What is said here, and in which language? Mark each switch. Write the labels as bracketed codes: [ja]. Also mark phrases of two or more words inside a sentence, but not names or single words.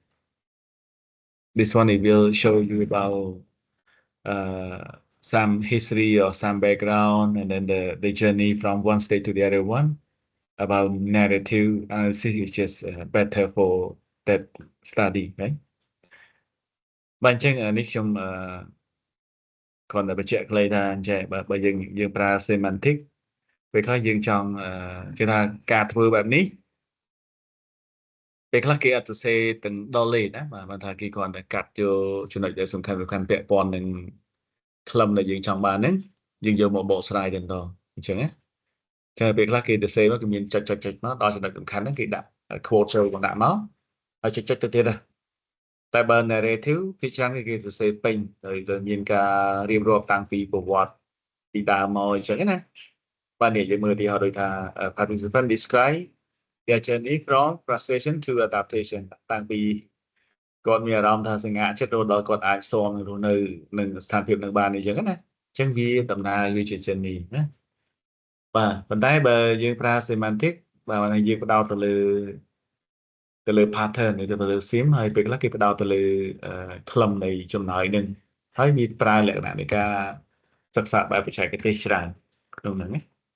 [en] This one it will show you about some history or some background, and then the journey from one state to the other one. About narrative analysis is just better for that study, right? [km] បាទអញ្ចឹងនេះខ្ញុំគ្រាន់តែបញ្ជាក់ខ្លីថាអញ្ចឹងបើយើងប្រើ semantic ពេលខ្លះយើងចង់គេថាការធ្វើបែបនេះពេលខ្លះគេអត់ទៅសេទាំងដល់លេខណាបាទថាគេគ្រាន់តែកាត់យកចំណុចដែលសំខាន់ពាក់ព័ន្ធនឹងខ្លឹមដែលយើងចង់បានហ្នឹងយើងយកមកបកស្រាយទៅដល់ អញ្ចឹងណាចាពេលខ្លះគេទៅសេមកគេមានចុចមកដល់ចំណុចសំខាន់ហ្នឹងគេដាក់ quote ចូលក៏ដាក់មកហើយចុចទៅទៀតដែរតែបើ narrative ភាគច្រើនគេសរសេរ ពេញហើយទៅមានការរៀបរាប់តាំងពីប្រវត្តិពីដើមមកអញ្ចឹងណាបាទនេះយើងមើលទីហោដូចថា [en] participant describe their journey from frustration to adaptation [km] តាំងពីគាត់មានអារម្មណ៍ថាសង្ហាចិត្តរហូតដល់គាត់អាចស៊ាំរស់នៅនឹងស្ថានភាពនឹងបានអញ្ចឹងណាអញ្ចឹងវាដំណើរវាជា journey ណាបាទប៉ុន្តែបើយើងប្រើ semantic បាទយើងផ្ដោតទៅលើ pattern ឬទៅលើ sim ហើយពេលខ្លះគេផ្ដោតទៅលើខ្លឹមនៃចំណោយនឹងហើយមានប្រើលក្ខណៈនៃការសិក្សាបែបបច្ចេកទេសច្រើនក្នុងហ្នឹងណា